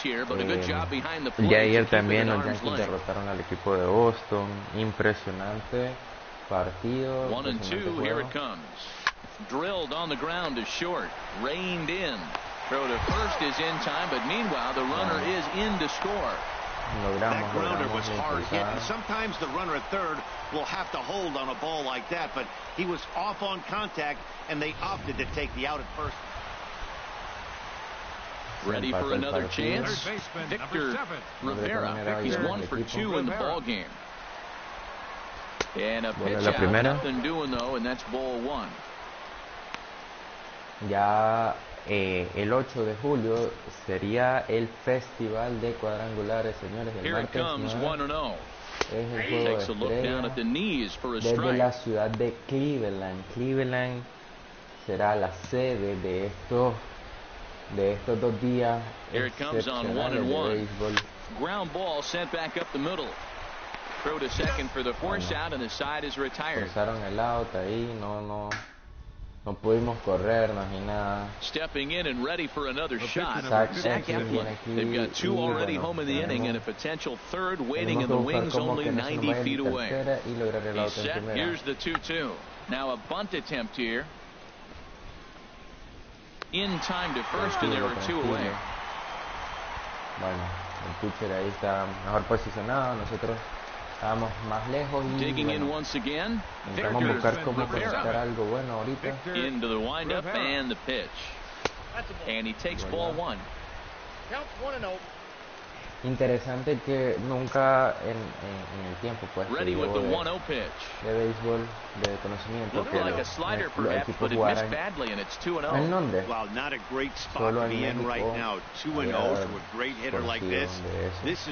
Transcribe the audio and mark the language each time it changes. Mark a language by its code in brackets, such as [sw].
[es] El día de ayer también los Yankees derrotaron al equipo de Boston. Impresionante partido, impresionante juego. [en] Drilled on the ground to short, reined in. Throw to first is in time, but meanwhile the runner is in to score. That grounder was hard hit, and sometimes the runner at third will have to hold on a ball like that, but he was off on contact, and they opted to take the out at first. Ready for another chance? Victor Rivera. He's 1 for 2 in the ball game. And a pitch out, nothing doing though, and that's ball 1. [es] Ya el 8 de julio sería el festival de cuadrangulares, señores. El martes 9 es el juego de estrellas desde la ciudad de Cleveland. Cleveland será la sede de estos 2 días excepcionales de béisbol. [en] Ground ball sent back up the middle. Throw to second for the force out, and the side is retired. [es] Forzaron el out ahí, no pudimos corrernos ni nada. [en] Stepping in and ready for another shot. Zach Eflin. They've got 2 already home in the inning and a potential third waiting in the wings only 90 feet away. He's set. Here's the 2-2. Now a bunt attempt here. In time to first, and there are 2 away. [es] Bueno, el pitcher ahí está mejor posicionado. Nosotros estábamos más lejos y intentamos buscar cómo conectar algo bueno ahorita. [en] Into the windup and the pitch. And he takes ball 1. [es] Interesante que nunca en el tiempo pues que llevo de béisbol, de conocimiento, que los equipos jugaran en Londres, solo en México había porción de eso.